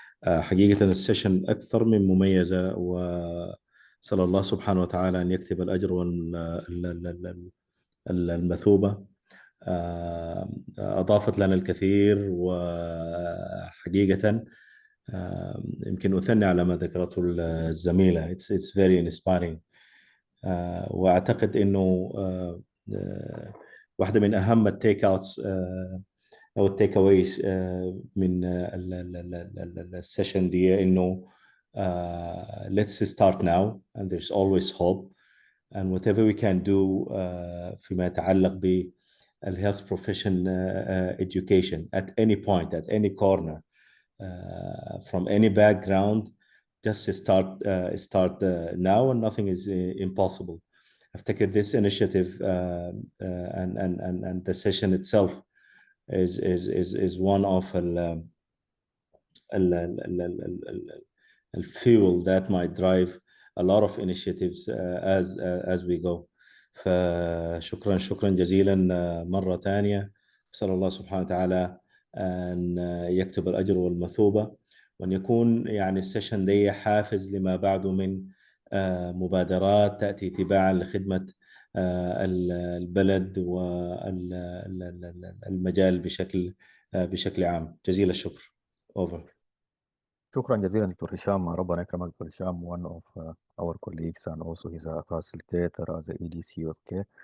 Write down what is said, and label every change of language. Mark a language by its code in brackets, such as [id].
[ar] حقيقة السيشن أكثر من مميزة، وصلى الله سبحانه وتعالى أن يكتب الأجر والمثوبة. أضافت لنا الكثير، وحقيقة يمكن أثني على ما ذكرته الزميلة. [en] it's very inspiring. [ar] وأعتقد أنه واحدة من أهم التيك أوتس أو التيك أويز من السيشن دي إنه [en] let's start now and there's always hope, and whatever we can do [ar] فيما يتعلق [en] بالhealth profession education at any point, at any corner, from any background, just start now, and nothing is impossible. أفتكر this initiative and the session itself is one of the fuel that might drive a lot of initiatives as we go. [ar] فشكرا جزيلا مرة ثانية. أسأل الله سبحانه وتعالى أن يكتب الأجر والمثوبة، وأن يكون يعني السيشن دي حافز لما بعده من مبادرات تأتي تباعا لخدمة البلد والمجال بشكل عام. جزيل الشكر. Over. شكرا جزيلا دكتور هشام. ربنا يكرمك دكتور هشام. [en] one of our colleagues and also he's a facilitator as a EDC. Okay.